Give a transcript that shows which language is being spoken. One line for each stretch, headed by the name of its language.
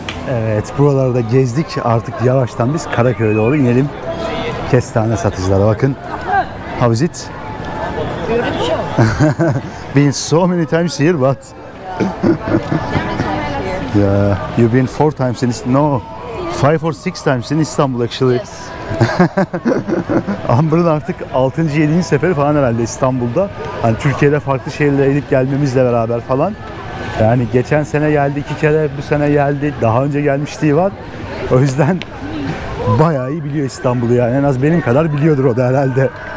Turkish: Evet, buralarda gezdik. Artık yavaştan biz Karaköy'e doğru inelim. Kestane satıcılara bakın.
English: How is it? Been so many times here, but yeah, you've been 4 times in no, 5 or 6 times in Istanbul actually. Yes.
Turkish: Amber'ın artık 6. 7. seferi falan herhalde İstanbul'da. Hani Türkiye'de farklı şehirlere gidip gelmemizle beraber falan. Yani geçen sene geldi 2 kere, bu sene geldi. Daha önce gelmişliği var. O yüzden bayağı iyi biliyor İstanbul'u yani. En az benim kadar biliyordur o da herhalde.